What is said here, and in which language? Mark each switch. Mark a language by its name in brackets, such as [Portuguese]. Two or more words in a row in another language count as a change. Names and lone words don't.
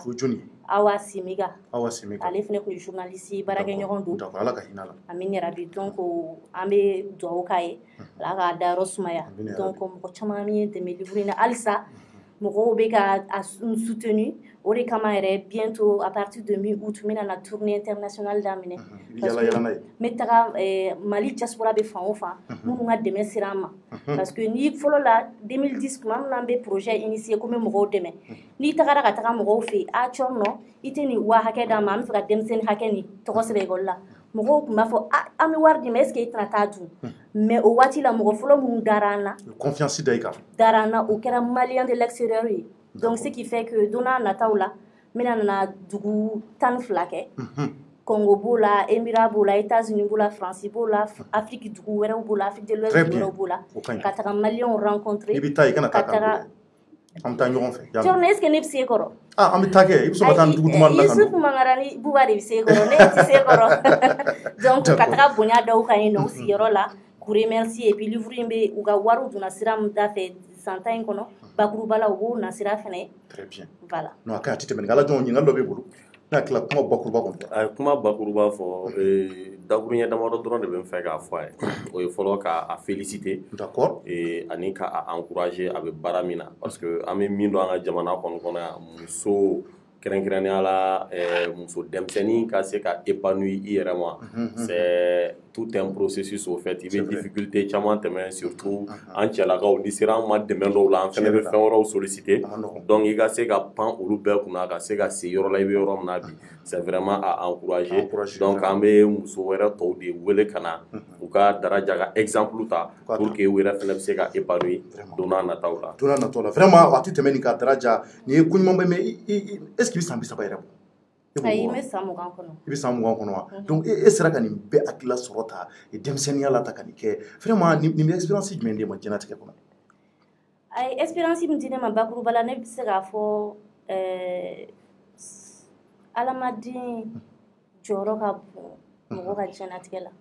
[Bambara] Awa Simiga ale fɛnɛ kun ye journaliste ye baarakɛɲɔgɔn don. Ala ka hinɛ a la. Amin yarabi. Donc an bɛ dugawu k'a ye Ala k'a dayɔrɔ sumaya. Donc mɔgɔ caman min ye dɛmɛ livre in na halisa mɔgɔw bɛ ka a soutenu o de kama yɛrɛ [French] bientôt à partir de mi-août [Bambara] n bɛna na [French] tournée internationale [Bambara] daminɛ. N bɛ taga Mali diaspora bɛ fan o fan minnu ka dɛmɛ sera an ma. [French] Parce que [Bambara] ni fɔlɔ la 2010 tuma min na an bɛ [French] projet initié [Bambara] ko n bɛ mɔgɔw dɛmɛ n'i tagara ka taga mɔgɔw fɛ yen a cɔr nɔ i tɛ nin wa hakɛ d'a ma an bɛ fɛ ka denmisɛnnin hakɛ nin tɔgɔ sɛbɛn ekɔli la mɔgɔw tun b'a fɔ an bɛ wari di ma [French] est ce que [Bambara] i tɛna taa dun mais o waati la mɔgɔ fɔlɔ minnu dara an na confiance da i kan dara an na o kɛra [French] malien de l'extérieur [Bambara] ye. [French] Donc ce qui fait que [Bambara] don n'a nataw la n bɛna na dugu 12 kɛ. Congo b'o la, Émirats b'o la, États-Unis b'o la, France b'o la, Afrique dugu wɛrɛw b'o la, Afrique de l'Ouest wɛrɛw b'o la. Ka taga malien rencontrer. I bɛ taa i kana taa kan an bɛ taa ɲɔgɔn fɛ. Jɔn [French] est ce que [Bambara] ne bɛ se kɔrɔ? An bɛ taa kɛ i bɛ sɔn ka taa nin dugu duman na kan. Yusufu Mangarani Buba de bɛ se kɔrɔ ne tɛ se kɔrɔ. Donc ka taga bonya dɔw kan yen nɔ u sigiyɔrɔ la k'u remercier [French] et puis [Bambara] livre in bɛ u ka wariw donna sira min da fɛ san tan in kɔnɔ bakuruba la u b'o na sira fɛnɛ. [French] Très bien. Voilà. [Bambara] Non a ka tɛ tɛmɛ nin ala jɔn ɲininkali dɔ b'e bolo. N'a tila kuma bakuruba kɔnɔ. A ye kuma bakuruba fɔ dakuruɲɛ damadɔ dɔrɔn de bɛ n fɛ k'a fɔ a ye o ye fɔlɔ k'a féliciter. [French] D'accord. [Bambara] Ani k'a encourager a bɛ baara min na [French] parce que [Bambara] an bɛ min dɔn an ka jamana kɔnɔ yan muso kɛrɛnkɛrɛnnenya la muso denmisɛnnin ka se ka épanouir i yɛrɛ ma [French] c'est tout un processus au fait [Bambara] i bɛ difficulté caman tɛmɛ surtout an cɛlakaw ni sera an ma dɛmɛ dɔw la an fɛnɛ bɛ fɛn wɛrɛw solliciter donc i ka se ka pan olu bɛɛ kunna ka se ka se yɔrɔ la i bɛ yɔrɔ min na bi [French] c'est vraiment à encourager [Bambara] donc an bɛ muso wɛrɛ tɔw de wele ka na u ka daraja ka exemple ta [French] pour que [Bambara] u yɛrɛ fɛnɛ bɛ se ka épanouir don n'a nataw la. Don n'a nataw la vraiment a tɛ tɛmɛ nin ka daraja nin ye ko ɲuman bɛ [French] mais est-ce que [Bambara] i bɛ san 30 yɛrɛ bɔ? Ayi n bɛ san 20 kɔnɔ. I bɛ san 20 kɔnɔ wa? Donc e sera ka nin bɛɛ hakilila sɔrɔ ta denmisɛnninya la ta ka nin kɛ vraiment nin bɛ expérience jumɛn de ma diɲɛlatigɛ kɔnɔ? Ayi expérience min di ne ma bakuruba la ne bɛ se k'a fɔ adamaden jɔyɔrɔ ka bon mɔgɔ ka diɲɛlatigɛ la.